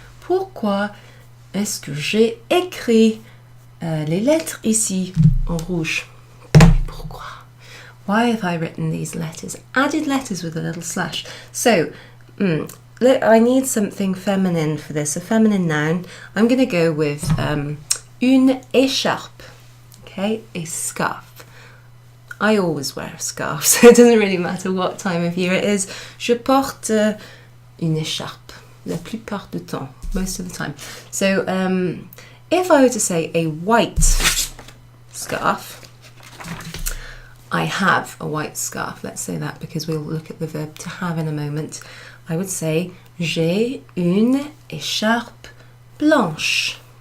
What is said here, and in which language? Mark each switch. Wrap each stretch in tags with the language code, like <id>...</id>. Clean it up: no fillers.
<fr>Pourquoi est-ce que j'ai écrit les lettres ici en rouge? Pourquoi?</fr> <en>Why have I written these letters? Added letters with a little slash. So, I need something feminine for this, a feminine noun. I'm going to go with</en> <fr>une écharpe,</fr> <en>okay, a scarf. I always wear a scarf, so it doesn't really matter what time of year it is.</en> <fr>Je porte une écharpe, la plupart du temps,</fr> <en>most of the time. So, if I were to say a white scarf, I have a white scarf. Let's say that because we'll look at the verb to have in a moment. I would say,</en> <fr>j'ai une écharpe blanche.</fr>